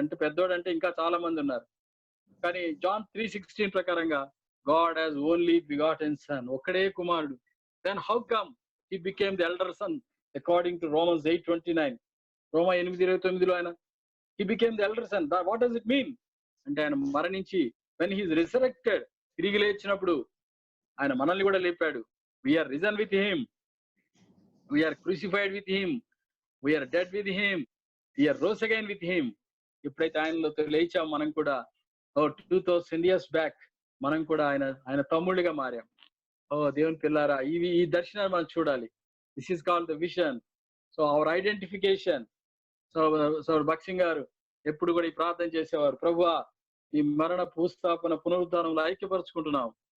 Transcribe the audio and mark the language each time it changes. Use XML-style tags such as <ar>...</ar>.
<te>అంటే పెద్దోడు అంటే ఇంకా చాలా మంది ఉన్నారు. కానీ జాన్ 3:16 ప్రకారంగా</te> <en>God has only begotten son,</en> <te>ఒక్కడే కుమారుడు.</te> <en>Then how come he became the elder son according to Romans 8:29.</en> <te>రోమా 8:29లో ఆయన</te> <en>He became the elder son. What does it mean?</en> <te>అంటే ఆయన మరణించి</te> <en>when he is resurrected,</en> <te>తిరిగి లేచినప్పుడు ఆయన మనల్ని కూడా లేపాడు.</te> <en>we are risen with him, we are crucified with him, we are dead with him, we are rose again with him.</en> <te>ఎప్పుడైతే ఆయనలో లేచాం మనం కూడా</te> <en>2000 years back</en> <te>మనం కూడా ఆయన తమ్ముళ్ళుగా మారాం. దేవుని పిల్లారా, ఈ దర్శనాన్ని మనం చూడాలి.</te> <en>This is called the vision. So our identification.</en> <te>So భక్సింగ్ గారు ఎప్పుడు కూడా ఈ ప్రార్థన చేసేవారు, ప్రభువా ఈ మరణ భూస్థాపన పునరుద్ధానంలో ఐక్యపరుచుకుంటున్నాం.</te>